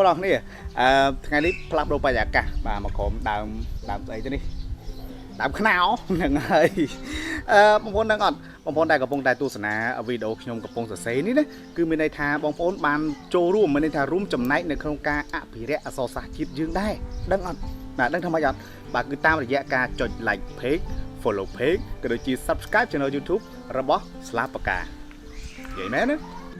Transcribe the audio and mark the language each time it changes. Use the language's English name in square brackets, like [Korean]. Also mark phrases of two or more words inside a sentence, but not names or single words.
[Khmer] ទាំងអស់គ្នាថ្ងៃនេះផ្លាស់ប្ដូរបរិយាកាសបាទមកក្រុមដើមស្អីទៅនេះដើមខ្នោហ្នឹងហើយបងប្អូនដឹងអត់បងប្អូនដែលកំពុងតែទស្សនាវីដេអូខ្ញុំកំពុងសរសេរនេះណាគឺមានន័យថាបងប្អូនបានចូលរួមមានន័យថារួមចំណែកនៅក្នុងការអភិរក្សអក្សរសាស្ត្រជាតិយើងដែរដឹងអត់បាទដឹងថាម៉េចអត់បាទគឺតាមរយៈការចុច [English] like page follow page [Khmer] ក៏ដូចជា [English] subscribe channel YouTube [Khmer] របស់ស្លាបកានិយាយមែនណា